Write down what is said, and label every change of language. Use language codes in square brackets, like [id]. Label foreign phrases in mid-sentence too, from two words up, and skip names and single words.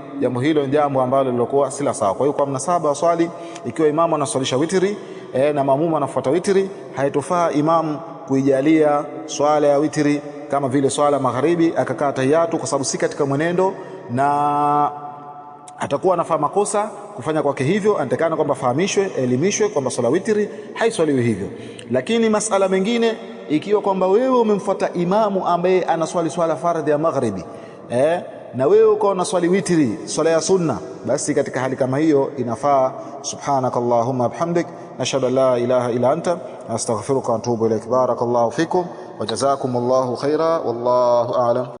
[sw] Jambo hilo ni jambo ambalo lilokuwa sila sawa. Kwa hiyo kwa mnasaba wa swali, ikiwa imamu anaswalisha witri na maamuma anafuata witri, haitofaa imamu kuijalia swala ya witri kama vile swala ya magharibi akakaa tahiyatu, kwa sababu si katika mwenendo na atakuwa anafanya makosa kufanya kwake hivyo, anatakana kwamba fahamishwe, elimishwe kwamba swala witri haiswaliwi hivyo. Lakini masala mengine, ikiwa kwamba wewe umemfuata imamu ambaye anaswali swala fardhi ya maghribi na wewe uko unaswali witri, swala ya sunna, basi katika hali kama hiyo inafaa. [ar] سبحانك اللهم بحمدك، نشهد أن لا إله إلا أنت، أستغفرك وأتوب إليك. بارك الله فيكم وجزاكم الله خيرا، والله أعلم.